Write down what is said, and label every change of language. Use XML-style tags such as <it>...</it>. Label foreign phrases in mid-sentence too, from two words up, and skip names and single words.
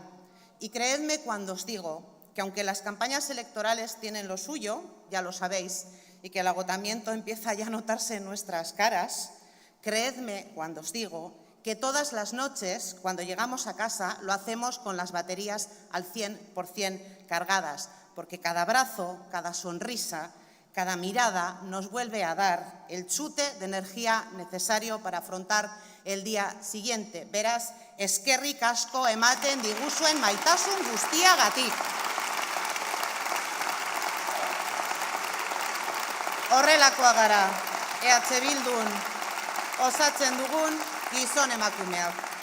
<es>Y creedme cuando os digo que aunque las campañas electorales tienen lo suyo, ya lo sabéis, y que el agotamiento empieza ya a notarse en nuestras caras, creedme cuando os digo que todas las noches, cuando llegamos a casa, lo hacemos con las baterías al 100% cargadas, porque cada abrazo, cada sonrisa, cada mirada nos vuelve a dar el chute de energía necesario para afrontar el día siguiente.</es> <eu>Beraz, eskerrik asko ematen diguzuen maitasun guztiagatik. Horrelakoa gara, EH Bildun osatzen dugun gizon emakumeak.</eu>